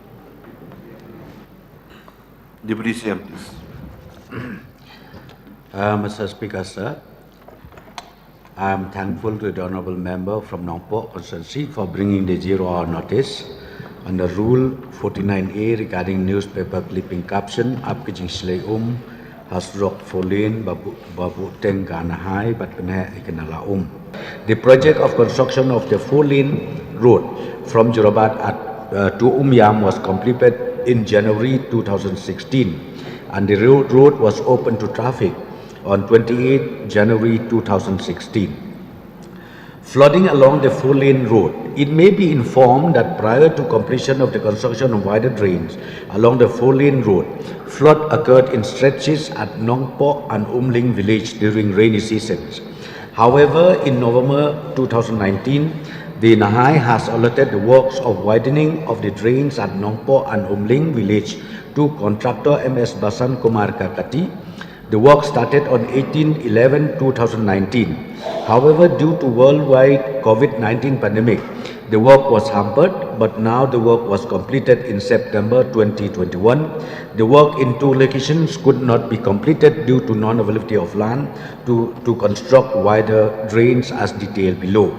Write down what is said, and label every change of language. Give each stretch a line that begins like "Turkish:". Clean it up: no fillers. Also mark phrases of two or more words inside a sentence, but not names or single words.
English: Deputy CM, please. Mr. Speaker, sir, I am thankful to the Honourable Member from Nongpoh constituency for bringing the 0-hour notice under Rule 49A regarding newspaper clipping caption
Khasi: Apkijing Slay Surok Folin Babu Teng Ganahai Batpene Ikanala
English: The project of construction of the 4-lane road from Jorobat to Yam was completed in January 2016, and the road was open to traffic on 28 January 2016. Flooding along the 4-lane road. It may be informed that prior to completion of the construction of wider drains along the 4-lane road, flood occurred in stretches at Nongpoh and Umling village during rainy seasons. However, in November 2019, the Nahai has allotted the works of widening of the drains at Nongpoh and Umling village to contractor MS Basan Kumar Kakati. The work started on 18/11/2019. However, due to worldwide COVID-19 pandemic, the work was hampered, but now the work was completed in September 2021. The work in 2 locations could not be completed due to non-availability of land to construct wider drains as detailed below.